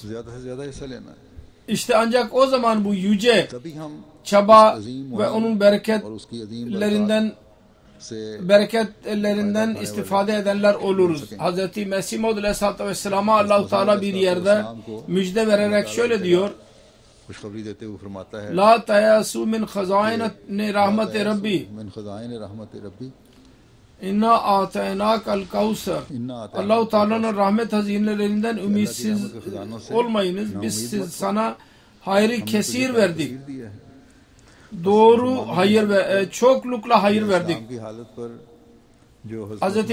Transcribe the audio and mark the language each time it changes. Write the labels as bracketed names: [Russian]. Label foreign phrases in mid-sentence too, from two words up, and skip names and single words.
[Turkish] İşte ancak o zaman bu yüce çaba ve onun bereketlerinden [Urdu] से [Turkish] bereketlerinden istifade edenler oluruz. Hz. Mesih Maud Aleyhisselatü Vesselam'a Allah-u Teala bir yerde müjde vererek şöyle diyor: [Urdu] خوشخبری دیتے ہوئے فرماتا ہے [Arabic] لا تيأسوا من خزائن رحمة ربي من خزائن رحمة ربي إنا أعطيناك الكوثر. [Turkish] Allah-u Teala'nın rahmet hazinelerinden ümitsiz olmayınız. Biz sana hayrı kesir verdik. Doğru hayır ve çoklukla hayır verdik. Hz.